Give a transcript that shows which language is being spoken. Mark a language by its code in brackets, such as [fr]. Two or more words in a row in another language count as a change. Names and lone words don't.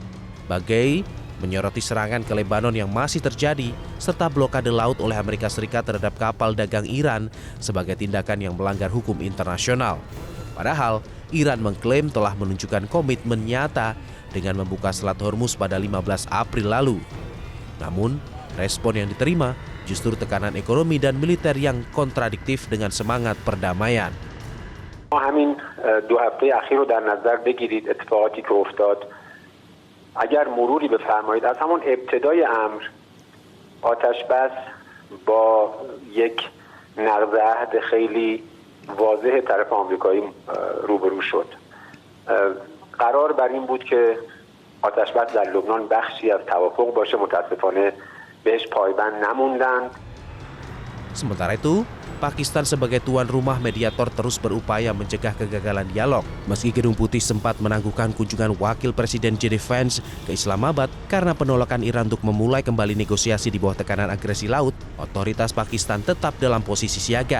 [id] Bagei menyoroti serangan ke Lebanon yang masih terjadi serta blokade laut oleh Amerika Serikat terhadap kapal dagang Iran sebagai tindakan yang melanggar hukum internasional. Padahal, Iran mengklaim telah menunjukkan komitmen nyata dengan membuka Selat Hormuz pada 15 April lalu. Namun, respon yang diterima justru tekanan ekonomi dan militer yang kontradiktif dengan semangat perdamaian. [fa] همین 2 هفته اخیر رو در نظر بگیرید اتفاقاتی که افتاد اگر مروری بفرمایید از همون ابتدای امر آتش بس با یک نقض عهد خیلی واضح طرف آمریکایی روبرو شد. قرار بر این بود که آتش بس در لبنان بخشی از توافق باشه، متاسفانه بهش پایبند نموندند. [id] Sementara itu, Pakistan sebagai tuan rumah mediator terus berupaya mencegah kegagalan dialog. Meski Gedung Putih sempat menangguhkan kunjungan Wakil Presiden JD Vance ke Islamabad karena penolakan Iran untuk memulai kembali negosiasi di bawah tekanan agresi laut, otoritas Pakistan tetap dalam posisi siaga.